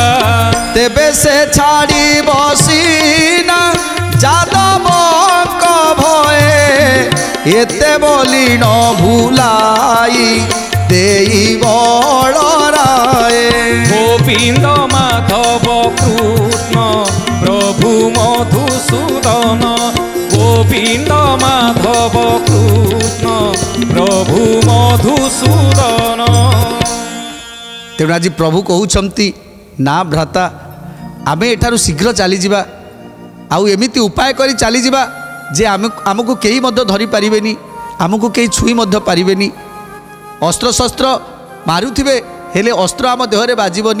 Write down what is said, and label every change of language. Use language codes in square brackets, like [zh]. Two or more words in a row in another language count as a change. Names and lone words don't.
[or] ତେବେ ସେ ଛାଡ଼ି ବସିନା ଯାଦବଙ୍କ ଭୟେ, ଏତେ ବଲିନ ଭୁଲାଇ ଦେଇ ବଡ଼ରାୟେ। গোবিন্দ মাধব কৃষ্ণ প্রভু মধুসূদন, গোবিন্দ মাধব কৃষ্ণ প্রভু মধুসূদন। ତେଣୁ ଆଜି ପ୍ରଭୁ କହୁଛନ୍ତି ନା ଭ୍ରାତା, ଆମେ ଏଠାରୁ ଶୀଘ୍ର ଚାଲିଯିବା, ଆଉ ଏମିତି ଉପାୟ କରି ଚାଲିଯିବା ଯେ ଆମକୁ କେହି ମଧ୍ୟ ଧରିପାରିବେନି, ଆମକୁ କେହି ଛୁଇଁ ମଧ୍ୟ ପାରିବେନି। ଅସ୍ତ୍ରଶସ୍ତ୍ର ମାରୁଥିବେ ହେଲେ ଅସ୍ତ୍ର ଆମ ଦେହରେ ବାଜିବନି।